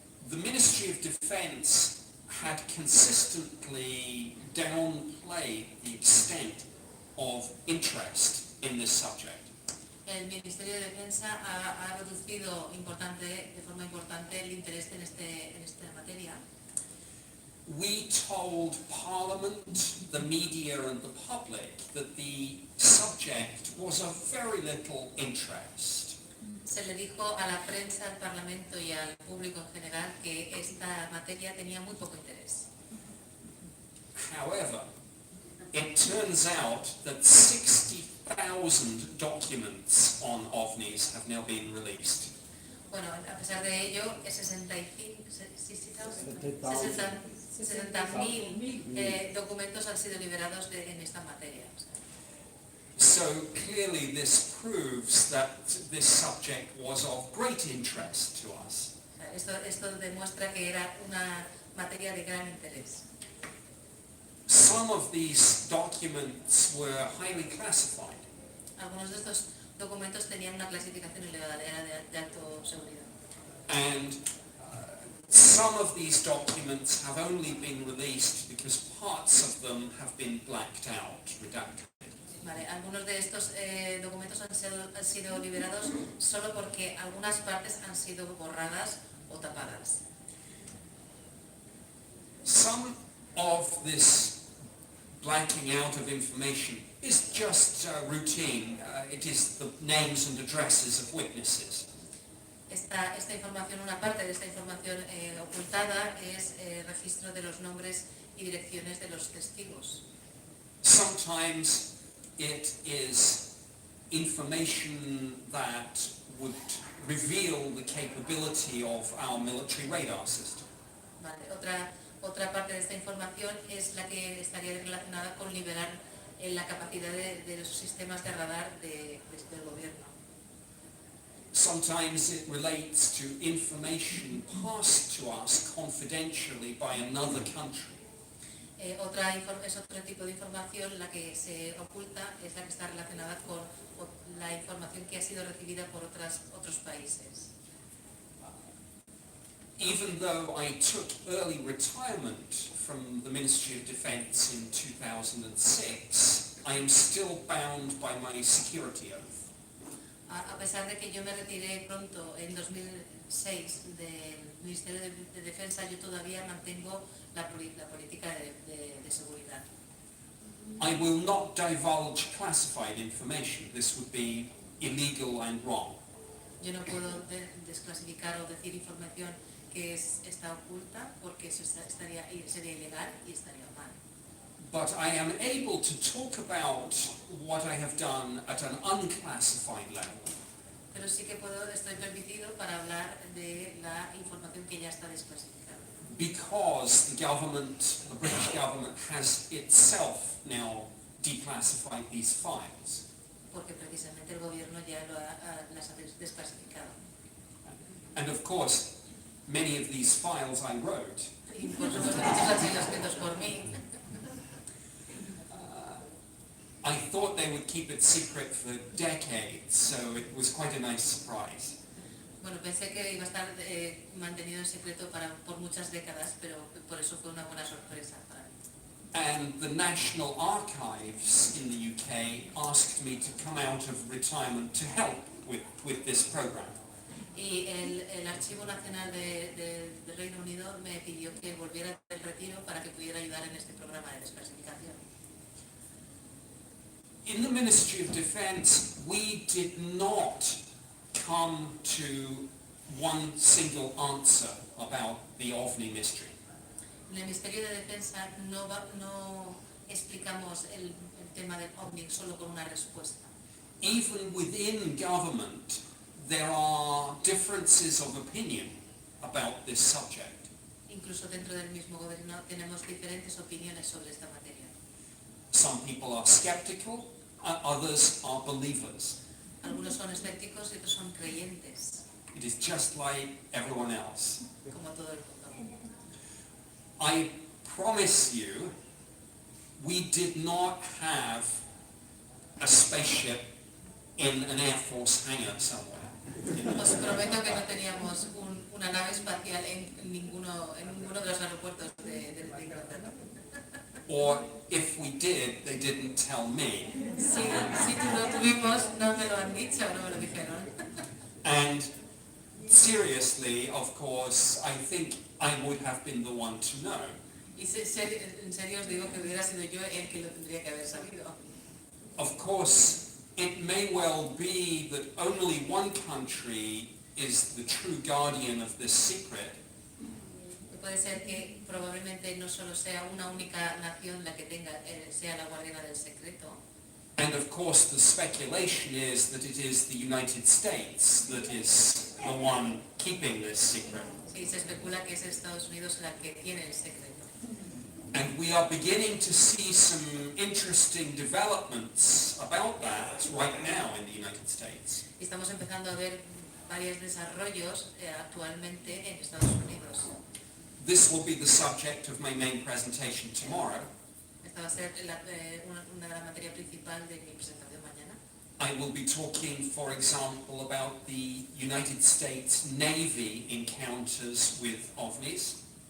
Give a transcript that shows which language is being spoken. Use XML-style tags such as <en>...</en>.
<en>The Ministry of Defence had consistently downplayed the extent of interest in this subject.</en> <es>El Ministerio de Defensa ha reducido de forma importante el interés en esta materia.</es> <en>We told Parliament, the media and the public that the subject was of very little interest.</en> <es>Se le dijo a la prensa, al Parlamento y al público en general que esta materia tenía muy poco interés.</es> <en>However, it turns out that 60,000 documents on OVNIs have now been released.</en> <es>Bueno, a pesar de ello, 60.000 documentos han sido liberados en esta materia.</es> <en>So clearly this proves that this subject was of great interest to us.</en> <es>Esto demuestra que era una materia de gran interés.</es> <en>Some of these documents were highly classified.</en> <es>Algunos de estos documentos tenían una clasificación elevada, era de alto seguridad.</es> <en>And some of these documents have only been released because parts of them have been blacked out, redacted.</en> <es>Vale, algunos de estos documentos han sido liberados solo porque algunas partes han sido borradas o tapadas.</es> <en>of this blanking out of information is just routine. It is the names and addresses of witnesses.</en> <es>Esta información, una parte de esta información ocultada es registro de los nombres y direcciones de los testigos.</es> <en>Sometimes it is information that would reveal the capability of our military radar system.</en> <es>Vale. Otra parte de esta información es la que estaría relacionada con liberar la capacidad de los sistemas de radar del gobierno.</es> <en>Sometimes it relates to information passed to us confidentially by another country.</en> <es>Es otro tipo de información, la que se oculta es la que está relacionada con la información que ha sido recibida por otros países.</es> <en>Even though I took early retirement from the Ministry of Defence in 2006, I am still bound by my security oath.</en> <es>A pesar de que yo me retiré pronto en 2006 del Ministerio de Defensa, yo todavía mantengo la política de seguridad.</es> <en>I will not divulge classified information. This would be illegal and wrong.</en> <es>Yo no puedo desclasificar o decir información que está oculta porque eso sería ilegal y estaría mal.</es> <en>But I am able to talk about what I have done at an unclassified level.</en> <es>Pero sí que estoy permitido para hablar de la información que ya está desclasificada.</es> <en>Because the British government has itself now declassified these files.</en> <es>Porque precisamente el gobierno ya las ha desclasificado.</es> <en>And of course, many of these files I wrote.</en> <es>Y por supuesto muchos han sido escritos por mí.</es> <en>I thought they would keep it secret for decades, so it was quite a nice surprise.</en> <es>Bueno, pensé que iba a estar mantenido en secreto por muchas décadas, pero por eso fue una buena sorpresa para mí.</es> <en>And the National Archives in the UK asked me to come out of retirement to help with this program.</en> <es>Y el Archivo Nacional del Reino Unido me pidió que volviera del retiro para que pudiera ayudar en este programa de desclasificación.</es> <en>In the Ministry of Defence, we did not come to one single answer about the OVNI mystery.</en> <es>En el Ministerio de Defensa no explicamos el tema del OVNI solo con una respuesta.</es> <en>Even within government, there are differences of opinion about this subject.</en> <es>Incluso dentro del mismo gobierno tenemos diferentes opiniones sobre esta materia.</es> <en>Some people are skeptical, others are believers.</en> <es>Algunos son escépticos y otros son creyentes.</es> <en>It is just like everyone else.</en> <es>Como todo el mundo.</es> <en>I promise you, we did not have a spaceship in an Air Force hangar somewhere.</en> <es>Os prometo que no teníamos una nave espacial en ninguno de los aeropuertos de Inglaterra.</es> <en>Or if we did, they didn't tell me.</en> <es>Si lo tuvimos, no me lo han dicho, no me lo dijeron.</es> <en>And seriously, of course, I think I would have been the one to know.</en> <es>Y en serio os digo que hubiera sido yo el que lo tendría que haber sabido.</es> <en>Of course, it may well be that only one country is the true guardian of this secret.</en> <es>Puede ser que probablemente no solo sea una única nación la que sea la guardiana del secreto.</es> <en>And of course the speculation is that it is the United States that is the one keeping this secret.</en> <es>Sí, se especula que es Estados Unidos la que tiene el secreto.</es> <en>And we are beginning to see some interesting developments about that right now in the United States.</en> <es>Y estamos empezando a ver varios desarrollos actualmente en Estados Unidos.</es> <en>This will be the subject of my main presentation tomorrow.</en> <es>Esta va a ser una de las materias principal de mi presentación mañana.</es> <en>I will be talking, for example, about the United States Navy encounters with OVNIs.</en>